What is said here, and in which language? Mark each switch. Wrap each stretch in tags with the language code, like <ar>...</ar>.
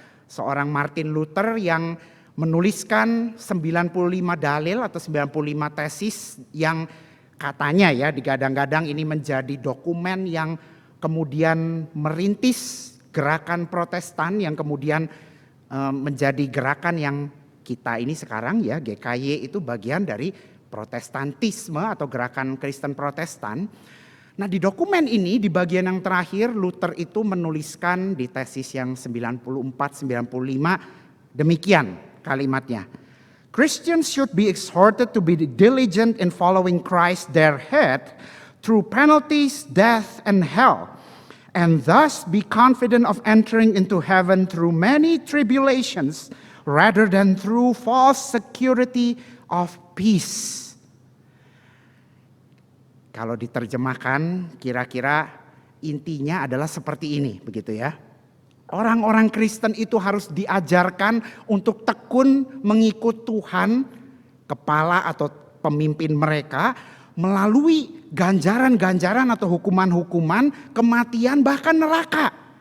<id>Seorang Martin Luther yang menuliskan 95 dalil atau 95 tesis yang katanya ya digadang-gadang ini menjadi dokumen yang kemudian merintis gerakan Protestan yang kemudian menjadi gerakan yang kita ini sekarang ya, GKY itu bagian dari Protestantisme atau gerakan Kristen Protestan. Nah, di dokumen ini di bagian yang terakhir Luther itu menuliskan di tesis yang 94-95 demikian kalimatnya.</id> <en>Christians should be exhorted to be diligent in following Christ their head through penalties, death, and hell, and thus be confident of entering into heaven through many tribulations rather than through false security of peace.</en> <id>Kalau diterjemahkan kira-kira intinya adalah seperti ini begitu ya. Orang-orang Kristen itu harus diajarkan untuk tekun mengikut Tuhan, kepala atau pemimpin mereka, melalui ganjaran-ganjaran atau hukuman-hukuman, kematian, bahkan neraka.</id>